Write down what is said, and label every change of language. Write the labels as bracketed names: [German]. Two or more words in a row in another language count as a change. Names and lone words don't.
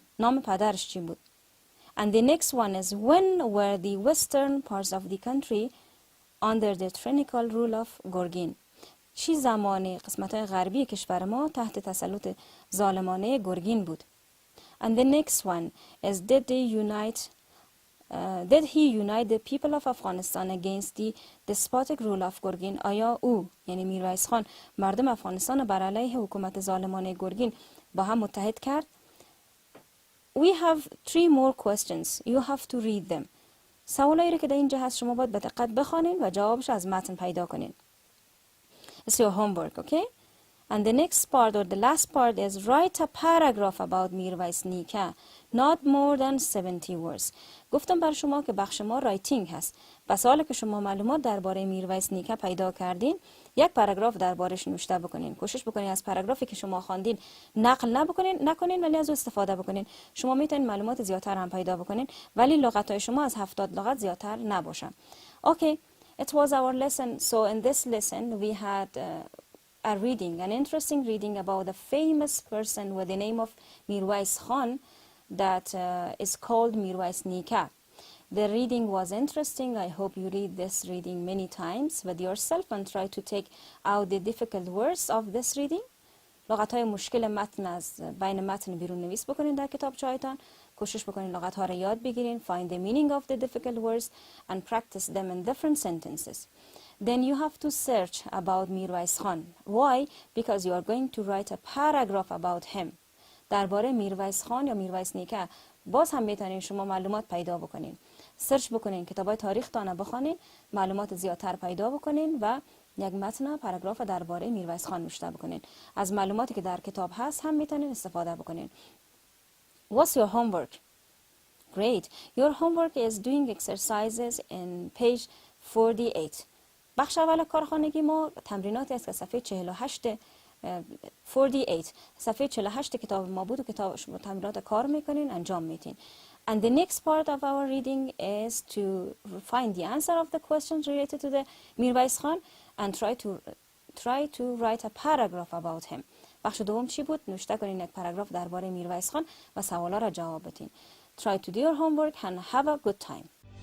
[Persian] نام پدرش چی بود؟ [English] And the next one is when were the western parts of the country under the tyrannical rule of Gurgen? [Persian] چی زمانی قسمت‌های غربی کشور ما تحت تسلط ظالمانه گرگین بود؟ [English] And the next one is did he unite the people of Afghanistan against the despotic rule of Gurgen? [Persian] آیا او یعنی میرویس خان مردم افغانستان بر علیه حکومت ظالمانه گرگین با هم متحد کرد؟ [English] We have 3 more questions. You have to read them. [Persian] سوالایی که در اینجا هست شما باید به دقت بخوانید و جوابش از متن پیدا کنید. [English] It's your homework, okay? And the next part or the last part is write a paragraph about میرویس نیکا. Not more than 70 words. [Persian] گفتم بر شما که بخش ما رایتینگ هست. پس حالا که شما معلومات درباره میرویس نیکا پیدا کردین، یک پاراگراف دربارش نوشته بکنین. کوشش بکنین از پاراگرافی که شما خواندین نقل نکنین ولی از او استفاده بکنین. شما میتونین معلومات زیادتر هم پیدا بکنین ولی لغت‌های شما از 70 لغت زیادتر نباشن. [English] Okay, it was our lesson. So in this lesson we had a reading, an interesting reading about a famous person with the name of میرویس خان that is called میرویس نیکا. The reading was interesting. I hope you read this reading many times with yourself and try to take out the difficult words of this reading. [Persian] لغت‌های مشکل متن از بین متن بیرون نویس بکنین در کتابچه‌هایتان. کوشش بکنین لغت‌ها را یاد بگیرین. [English] Find the meaning of the difficult words and practice them in different sentences. Then you have to search about میرویس خان. Why? Because you are going to write a paragraph about him. [Persian] درباره میرویس خان یا میرویس نیکا باز هم میتونین شما معلومات پیدا بکنین. سرچ بکنین، کتابای تاریخ تان بخونین، معلومات زیادتر پیدا بکنین و یک متن پاراگراف درباره میرویس خان نوشته بکنین. از معلوماتی که در کتاب هست هم میتونین استفاده بکنین. [English] What's your homework? Great. Your homework is doing exercises in page 48. [Persian] بخش اول کارخانگی ما تمریناتی است که صفحه 48 صفحه 48 کتاب ما بود و کتاب شما تمرینات کار میکنین انجام میتین. [English] And the next part of our reading is to find the answer of the questions related to the میرویس خان and try to write a paragraph about him. [Persian] بخش دوم چی بود؟ نوشته کنین یک پاراگراف درباره میرویس خان و سوالا را جواب بدین. [English] Try to do your homework and have a good time.